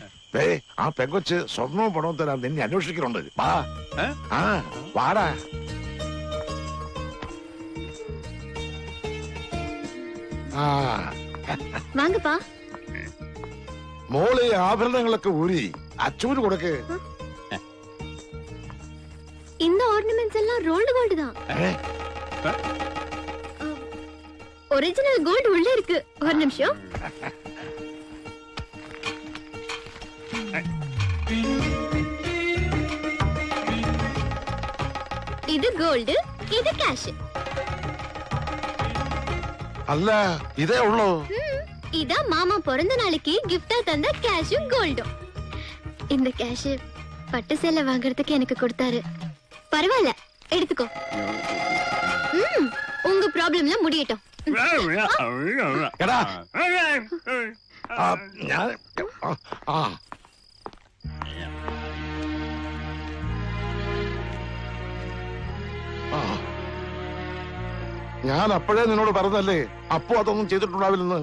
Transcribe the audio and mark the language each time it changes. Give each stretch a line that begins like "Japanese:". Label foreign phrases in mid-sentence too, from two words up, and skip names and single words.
Malayalam: ആ പെങ്കൊച്ച് സ്വർണവും പണവും തരാൻ നിന്നെ അന്വേഷിക്കുന്നുണ്ട്. വാ, വാടാ. വാങ്ങപ്പാ. മോളെ ആഭരണങ്ങളൊക്കെ ഊരി അച്ചൂര് കൊടുക്ക്.
Tamil: இந்த ஆர்னமெண்ட்ஸ் எல்லாம்
English: rolled gold
Tamil: தான்.
English: original gold
Tamil: உள்ள இருக்கு. ஒரு நிமிஷம்.
Malayalam: ഇത് ഗോൾഡ്, ഇത് ക്യാഷ്. അല്ല ഇതേ ഉള്ളൂ.
Tamil: ഇതാ മാமா பிறந்த நாளைக்கு gift-ஆ தந்த கேஷும் கோல்டும். இந்த கேஷ் பட்டு சேலை வாங்குறதுக்கு எனக்கு கொடுத்தாரு. பரவாயில்ல, எடுத்துக்கோ. உங்க ப்ராப்ளம்ல முடியட்டும்.
Malayalam: എടാ ഞാൻ ആ ഞാൻ അപ്പോഴേ നിന്നോട് പറഞ്ഞല്ലേ അപ്പോ അതൊന്നും ചെയ്തിട്ടുണ്ടാവില്ലെന്ന്.